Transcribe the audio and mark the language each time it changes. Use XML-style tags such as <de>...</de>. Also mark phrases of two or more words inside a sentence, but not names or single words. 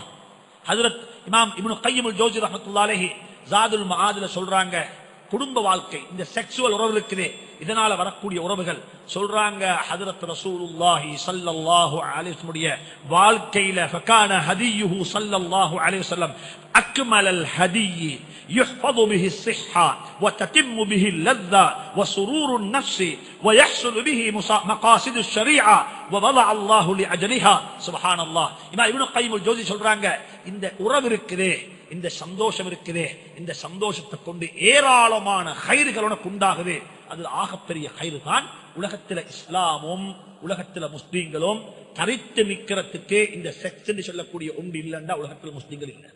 <ta>ஹஜ்ரத் இமாம் இப்னு கய்யிம் அல் ஜௌஸி</ta> <ar>رحمة الله عليه</ar> <ta>ஜாதுல் மஆதுல சொல்றாங்க, குடும்ப வாழ்க்கை, இந்த செக்சுவல் உறவு இருக்குதே, இதனால வரக்கூடிய உறவுகள் சொல்றாங்க.</ta> <ar>حضرة رسول الله صلى الله عليه وسلم வாழ்க்கையில فكان هديه صلى الله عليه وسلم أكمل الهدي يحفظ به الصحة وتتم به اللذة وسرور النفس ويحصل به مقاصد الشريعة ووضع الله لأجلها. سبحان الله.</ar> <ta>இமாம் இப்னு கய்யிம் அல் ஜௌஸி சொல்றாங்க, இந்த உறவு இருக்குதே, இந்த சந்தோஷம் இருக்குதே, இந்த சந்தோஷத்தை கொண்டு ஏராளமான கைர்கள் உனக்கு உண்டாகுது. அது ஆகப்பெரிய கயிறு தான். உலகத்தில் இஸ்லாமும் உலகத்தில் முஸ்லீம்களும் தரித்து நிற்கிறதுக்கு இந்த செக்ஸ் என்று சொல்லக்கூடிய ஒன்று இல்லைன்னா உலகத்தில் முஸ்லீம்கள் இல்லை.</ta>